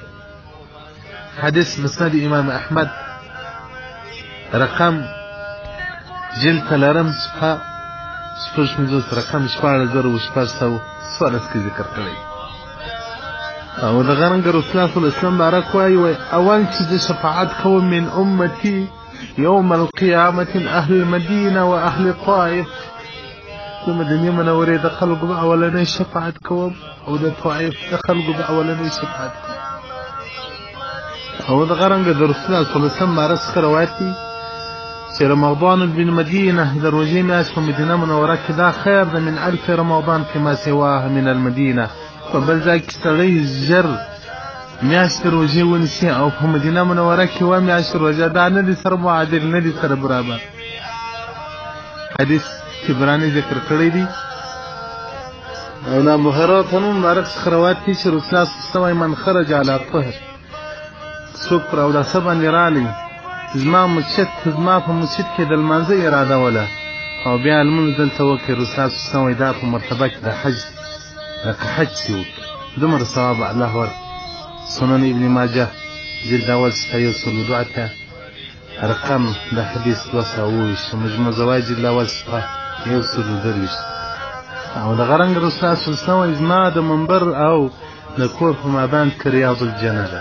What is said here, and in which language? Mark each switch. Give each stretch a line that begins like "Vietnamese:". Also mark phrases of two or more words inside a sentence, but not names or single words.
Pashto: حدیث مسند امام احمد رقم جلد څلورم صفحه شپږ پنځوس رقم 16614 کې ذکر کړی او دغه رنګه رسول الله
Arabic: صلی الله علیه وسلم
Pashto: بارک وایي اول چې زه شفاعت کوم
Arabic: من امتي يوم القيامة أهل المدينة وأهل الطائف
Pashto: د مدینې منورې د خلکو به اولنۍ شفاعت کوم او د طائف د خلکو به اولنۍ شفاعت کوم او دغه رنګه د رسول الله
Arabic: صلی الله علیه وسلم
Pashto: باره څخه روایت دی چې
Arabic: رمضان بالمدینه
Pashto: د روژې میاشت په مدینه منوره کې دا خیر ده
Arabic: من الف رمضان فيما سواه من المدینه
Pashto: په بل ځای کې سړی ژر میاشت روژې ونیسي او په مدینه منوره کې اوه میاشتې روژه دا نه دي سره معادل نه دي سره برابر. حدیث طبراني ذکر کړی دی او له ابو هريره مبارک څخه روایت دی چې رسول الله
Arabic: صلی الله علیه وسلم من خرج علی طهر
Pashto: څوک پر اوداسه باندې رالی زما په مسجد کې د لمانځه اراده وله او بیا لمونځ دلته وکړي رسول الله
Arabic: صلی الله علیه وسلم
Pashto: دا په مرتبه کې د حج لکه حج چې وکړي دومره ثواب الله ورکړي. سنن ابن ماجه جلد اول صفحه 102 رقم د حدیث 220 مجموع زواید جلد اول صفحه 123 او دغه رنګ رسول الله
Arabic: صلی الله علیه وسلم
Pashto: زما د منبر او د کور په مابین کې
Arabic: ریاض الجنه
Pashto: ده.